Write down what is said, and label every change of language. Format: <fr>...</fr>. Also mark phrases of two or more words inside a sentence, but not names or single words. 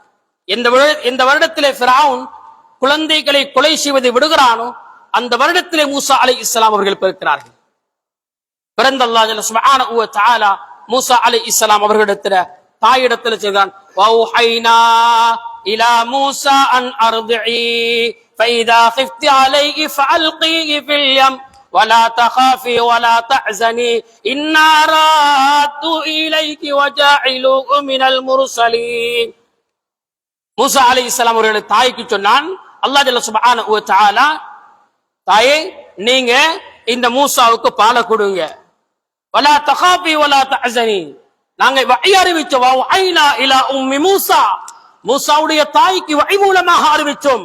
<ta>எந்த வருடத்திலே ஃபிரௌன் குழந்தைகளை கொலை செய்வதை விடுகிறானோ அந்த வருடத்திலே மூசா அலைஹிஸ்ஸலாம் அவர்கள் பிறக்கிறார்கள். பிறந்த அல்லாஹ்</ta> <ar>جل سبحانه وتعالى</ar> <ta>மூசா அலைஹிஸ்ஸலாம் அவர்களிடத்தில் தாயிடத்தில் சொல்கிறான்,</ta> <ar>وأوحينا إلى موسى أن أرضعيه فإذا خفت عليه فألقيه في اليم ولا تخافي ولا تحزني إنا رادوا إليك وجاعلوه من المرسلين.</ar> <ta>மூசா அலைஹிஸ்ஸலாம் அவர்கள் தாய்க்கு சொன்னான் அல்லாஹ்</ta> <ar>جل سبحانه وتعالى,</ar> <ta>தாயே, நீங்க இந்த மூசாவுக்கு பாலை கொடுங்க.</ta> <ar>ولا تخافي ولا تحزني,</ar> <ta>நாங்க வஹி அறிவிச்சோம்.</ta> <ar>وأوحينا إلى أم موسى,</ar> <ta>மூசாவுடைய தாய்க்கு வஹி மூலமாக அறிவிச்சோம்.</ta>